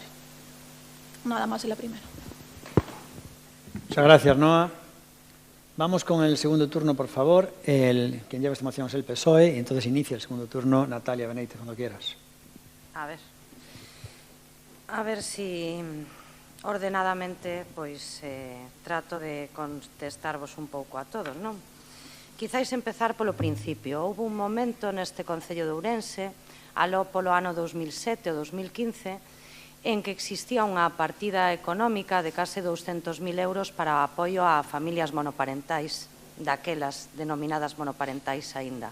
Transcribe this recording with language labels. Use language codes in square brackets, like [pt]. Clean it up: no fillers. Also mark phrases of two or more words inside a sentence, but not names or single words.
[es] Nada más en la primera. Muchas gracias, Noa. Vamos con el segundo turno, por favor. Quien lleva esta moción es el PSOE, y entonces inicia el segundo turno. Natalia Benítez, cuando quieras. A ver si ordenadamente, [gl] pois, trato de contestarvos un pouco a todos, non? Quizáis empezar polo principio. Houve un momento neste Concello de Ourense, aló polo ano 2007 ou 2015, en que existía unha partida económica de case 200.000 euros para apoio a familias monoparentais, daquelas denominadas monoparentais aínda.